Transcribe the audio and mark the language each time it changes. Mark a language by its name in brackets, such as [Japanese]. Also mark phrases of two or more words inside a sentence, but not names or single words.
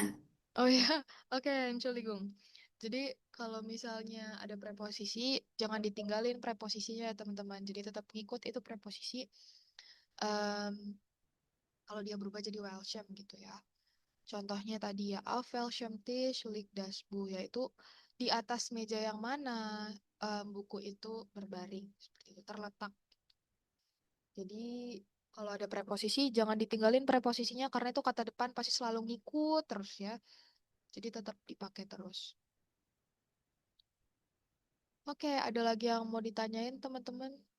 [Indonesian] Oh ya, oke, Entschuldigung. Jadi kalau misalnya ada preposisi, jangan ditinggalin preposisinya ya teman-teman. Jadi tetap ngikut itu preposisi. Em, kalau dia berubah jadi Welsham gitu ya. Contohnya tadi ya, [German] auf welchem Tisch liegt das Buch, [Indonesian] yaitu di atas meja yang mana buku itu berbaring, seperti itu, terletak. Jadi kalau ada preposisi, jangan ditinggalin preposisinya karena itu kata depan pasti selalu ngikut terus ya. Jadi tetap dipakai terus. Oke, ada lagi yang mau ditanyain teman-teman?